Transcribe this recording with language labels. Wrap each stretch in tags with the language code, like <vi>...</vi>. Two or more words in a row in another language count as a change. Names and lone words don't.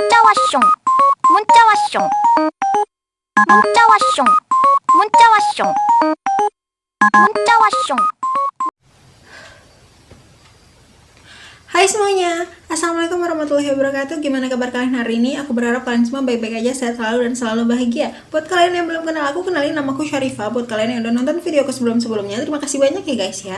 <ko>왔숑 문자 왔숑 문자 왔숑 문자 왔숑 문자 왔숑.</ko> <id>Hai semuanya,</id> <ar>السلام عليكم ورحمة الله وبركاته.</ar> <id>Gimana kabar kalian hari ini? Aku berharap kalian semua baik-baik aja, sehat selalu dan selalu bahagia. Buat kalian yang belum kenal aku, kenalin namaku Syarifah. Buat kalian yang udah nonton video aku sebelum-sebelumnya, terima kasih banyak ya guys ya.</id>